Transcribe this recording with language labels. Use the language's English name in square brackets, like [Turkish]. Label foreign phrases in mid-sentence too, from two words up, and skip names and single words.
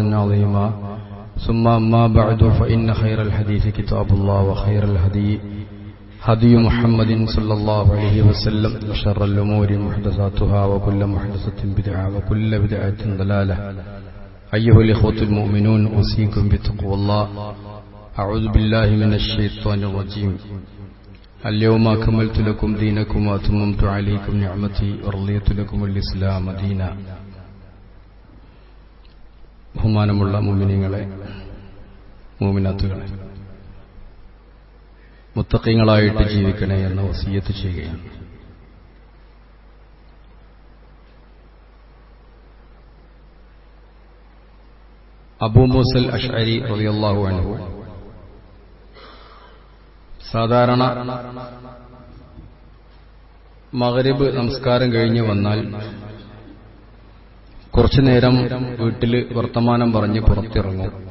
[Arabic] عظيما ثم أما بعد فإن خير الحديث كتاب الله وخير الهدي هدي محمد صلى الله عليه وسلم وشر الأمور محدثاتها وكل محدثة بدعة وكل بدعة ضلالة أيها الإخوة المؤمنون أوصيكم بتقوى الله أعوذ بالله من الشيطان الرجيم اليوم أكملت لكم دينكم وأتممت عليكم نعمتي ورضيت لكم الإسلام دينا. [Malayalam] ബഹുമാനമുള്ള മുഅ്മിനീങ്ങളെ, മുഅ്മിനാത്തുകളെ, മുത്തഖീങ്ങളായിട്ട് ജീവിക്കണേ എന്ന വസിയ്യത്ത് ചെയ്യുകയാണ്. അബൂ മൂസൽ അശ്അരി [Arabic] رضي الله عنه [Malayalam] സാധാരണ മഗ്രിബ് നമസ്കാരം കഴിഞ്ഞ് വന്നാൽ കുറച്ചു നേരം വീട്ടിൽ വർത്തമാനം പറഞ്ഞ് പുറത്തിറങ്ങും.